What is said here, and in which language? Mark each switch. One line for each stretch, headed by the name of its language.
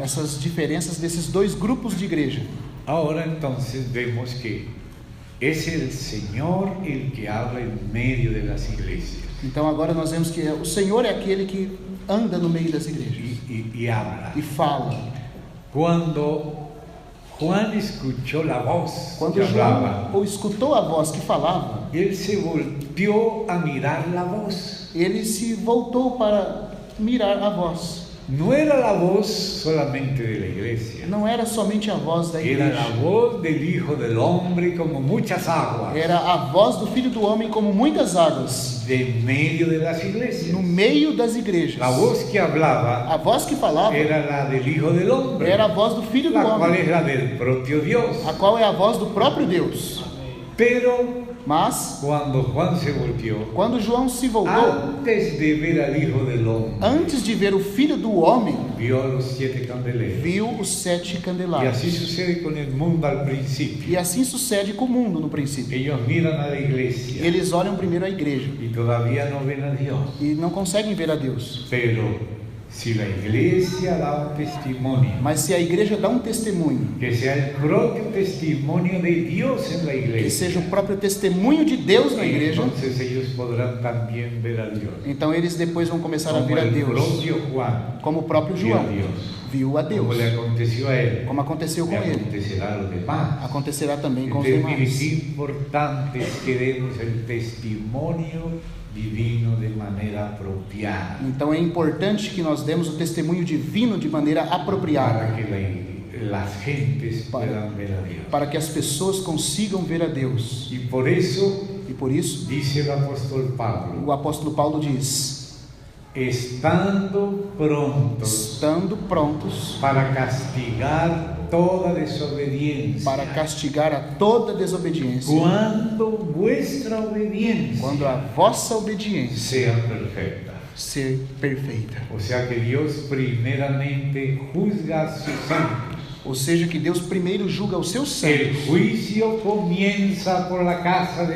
Portuguese: essas diferenças desses dois grupos de igreja.
Spanish: Ahora entonces vemos que es el Señor el que habla en medio de las iglesias
Portuguese: Então agora nós vemos que o Senhor é aquele que anda no meio das igrejas
Spanish: y habla.
Portuguese: e fala.
Spanish: Cuando Juan escuchó la voz
Portuguese: Quando
Spanish: que hablaba,
Portuguese: João ou escutou a voz que falava,
Spanish: él se volteó a mirar la voz.
Portuguese: ele se voltou para mirar a voz.
Spanish: No era la voz solamente de la iglesia,
Portuguese: Não era somente a voz da
Spanish: era la
Portuguese: igreja,
Spanish: voz del Hijo del Hombre como muchas aguas
Portuguese: era a voz do Filho do Homem como muitas águas
Spanish: de medio de las iglesias.
Portuguese: no meio das igrejas.
Spanish: La voz que hablaba
Portuguese: A voz que falava
Spanish: era la del Hijo del Hombre,
Portuguese: era a voz do Filho do
Spanish: la cual
Portuguese: Homem,
Spanish: es la del propio Dios.
Portuguese: a qual é a voz do próprio Deus.
Spanish: Pero
Portuguese: Mas
Spanish: cuando Juan se volteó,
Portuguese: quando João se voltou,
Spanish: antes de ver al Hijo del Hombre,
Portuguese: antes de ver o Filho do Homem,
Spanish: vio a los 7 candeleros.
Portuguese: viu os 7
Spanish: Y
Portuguese: candelabros.
Spanish: así sucede con el mundo al principio.
Portuguese: E assim sucede com o mundo no princípio.
Spanish: Ellos miran a la iglesia
Portuguese: Eles olham primeiro a igreja
Spanish: y todavía no ven a Dios.
Portuguese: e não conseguem ver a Deus.
Spanish: Pero si la iglesia da un testimonio,
Portuguese: Mas se a igreja dá um testemunho,
Spanish: que sea el propio testimonio de Dios en la
Portuguese: que
Spanish: iglesia,
Portuguese: seja o próprio testemunho de Deus na igreja,
Spanish: entonces ellos podrán también ver a Dios.
Portuguese: então eles depois vão começar a
Spanish: Como
Portuguese: ver a
Spanish: el
Portuguese: Deus,
Spanish: propio Juan
Portuguese: como o próprio
Spanish: vio a
Portuguese: João
Spanish: Dios.
Portuguese: viu a Deus,
Spanish: Como le aconteció a él,
Portuguese: como aconteceu com
Spanish: le
Portuguese: ele,
Spanish: acontecerá a los demás.
Portuguese: acontecerá também com os
Spanish: Entonces, mire,
Portuguese: demais.
Spanish: qué importante es que demos el testimonio divino de manera apropiada,
Portuguese: Então é importante que nós demos o testemunho divino de maneira
Spanish: para
Portuguese: apropriada,
Spanish: que las gentes puedan ver a Dios.
Portuguese: para que as pessoas consigam ver a Deus.
Spanish: Y por eso
Portuguese: E por isso,
Spanish: dice el apóstol Pablo,
Portuguese: o apóstolo Paulo diz:
Spanish: estando prontos
Portuguese: estando prontos
Spanish: para castigar toda desobediencia,
Portuguese: para castigar a toda desobediência,
Spanish: cuando vuestra obediencia
Portuguese: quando a vossa obediência
Spanish: sea perfecta.
Portuguese: ser perfeita.
Spanish: O sea que Dios primeramente juzga a sus santos
Portuguese: Ou seja, que Deus primeiro julga os seus santos.
Spanish: El juicio comienza por la casa de